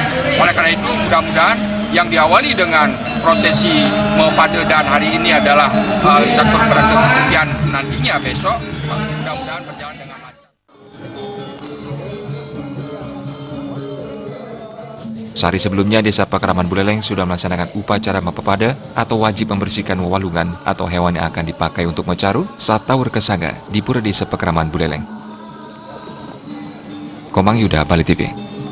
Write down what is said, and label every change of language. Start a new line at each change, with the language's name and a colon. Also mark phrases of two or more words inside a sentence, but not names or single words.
Indonesian: Oleh karena itu, mudah-mudahan yang diawali dengan prosesi Mepada dan hari ini adalah catur berangkat kemudian nantinya besok, mudah-mudahan berjalan dengan lancar. Sehari sebelumnya, Desa Pekeraman Buleleng sudah melaksanakan upacara Mepada atau wajib membersihkan wewalungan atau hewan yang akan dipakai untuk mecaru saat Taur Kesanga di Pura Desa Pekeraman Buleleng. Komang Yuda, Bali TV.